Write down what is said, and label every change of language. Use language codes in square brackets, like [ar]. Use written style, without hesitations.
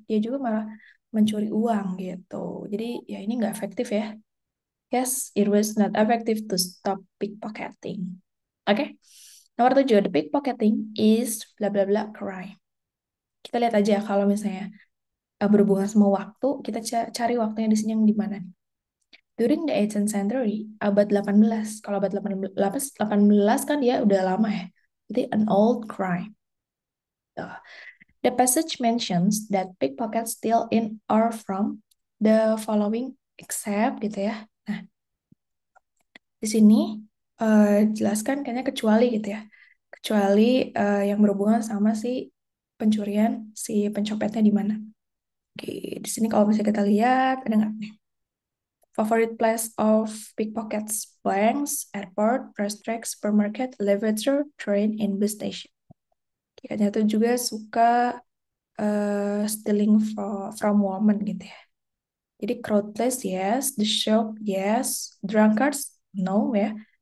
[id] Dia juga malah mencuri uang gitu. Jadi ya ini nggak efektif ya. [en] Yes, it was not effective to stop pickpocketing. [id] Oke. Nomor 7, [en] the pickpocketing is bla bla bla crime. [id] Kita lihat aja kalau misalnya berhubungan sama waktu, kita cari waktunya di sini yang di mana. [en] During the 18th century, [id] abad 18. Kalau abad 18 kan dia udah lama ya. [en] Jadi an old crime. Tuh. The passage mentions that pickpockets steal in or from the following except gitu ya. [id] Nah, di sini jelaskan kayaknya kecuali gitu ya. Kecuali yang berhubungan sama si pencurian si pencopetnya di mana. Oke, di sini kalau misalnya kita lihat ada nggak nih? [en] Favorite place of pickpockets: banks, airport, racetrack, supermarket, elevator, train, and bus station. [id] Kayaknya tuh juga suka [en] stealing from women [id] gitu ya. [en] Jadi crowdless yes, the shop yes, drunkards no ya.